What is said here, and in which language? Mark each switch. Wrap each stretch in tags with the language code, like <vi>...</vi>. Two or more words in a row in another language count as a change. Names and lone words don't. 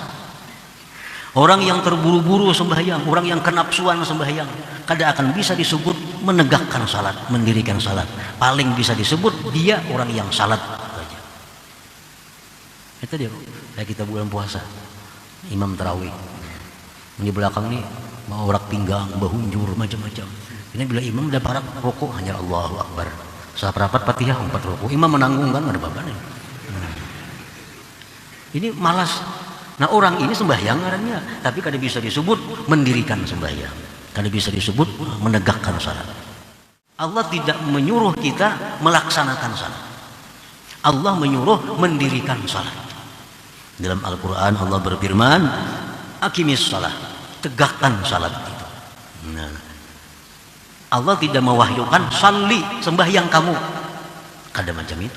<id>Orang yang terburu-buru sembahyang, orang yang kenapsuan sembahyang, kada akan bisa disebut menegakkan salat, mendirikan salat. Paling bisa disebut dia orang yang salat saja. Itu dia kayak kita bulan puasa, imam tarawih.</id> <bjn>Di belakang nih mau orak pinggang, bahunjur macam-macam.</bjn> <id>Ini bila imam udah parak rokok hanya Allahu Akbar. Saperapat Fatihah 4 rokok. Imam menanggung kan ada apa-apa nih. Ini malas. Nah, orang ini sembahyang ngarannya, tapi kada bisa disebut mendirikan sembahyang, kada bisa disebut menegakkan salat. Allah tidak menyuruh kita melaksanakan salat. Allah menyuruh mendirikan salat. Dalam Al-Quran Allah berfirman,</id> <ar>aqimis salat,</ar> <id>tegakkan salat itu. Nah, Allah tidak mewahyukan salli, sembahyang kamu, kada macam itu.</id>